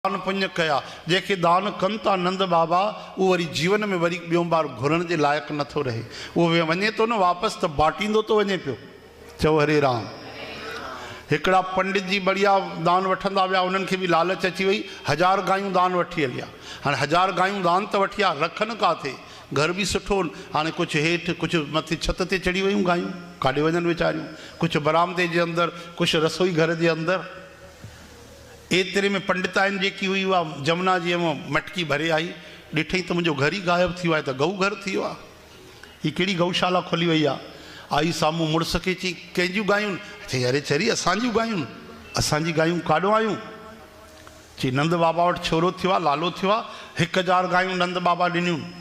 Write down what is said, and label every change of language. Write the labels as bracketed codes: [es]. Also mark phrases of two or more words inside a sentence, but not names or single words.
[sd] दान पुण्य कया जेके दान कन था नंद बाबा वो वरी जीवन में वरी ॿियों बार घुरण के लायक नथो रहे। वो वने तो न वापस तो बाटींदो तो वने पियो। चो हरे राम। एकड़ा पंडित जी बढ़िया दान वठंदा विया, उन्हनि खे भी लालच अची वई, 1000 गायूं दान वठी हलिया। हाँ 1000 गायूं दान तो वठिया, रखन काथे, घर भी सुठो। हाँ कुछ हेठ कुछ मथे छत ते चढ़ी वयूं गायूं, काॾे वञनि वीचारियूं, कुछ बरामदे जे अंदर, कुछ रसोई घर जे अंदर। एतिरे में पंडिताइन जेकी हुई उहा जमुना जी मटकी भरे आई, ॾिठई तो मुंहिंजो घर ही गायब थी वियो आहे, त गऊ घर थी वियो आहे। हीअ कहिड़ी गौशाला खोली वई आहे। आई साम्हूं मुड़ुस खे चई कंहिंजियूं गायूं? चई अरे चरी असांजियूं गायूं, असांजी गायूं काॾों आयूं? चई नंद बाबा वटि छोरो थियो आहे, लालो थियो आहे, 1000 गायूं नंद बाबा ॾिनियूं।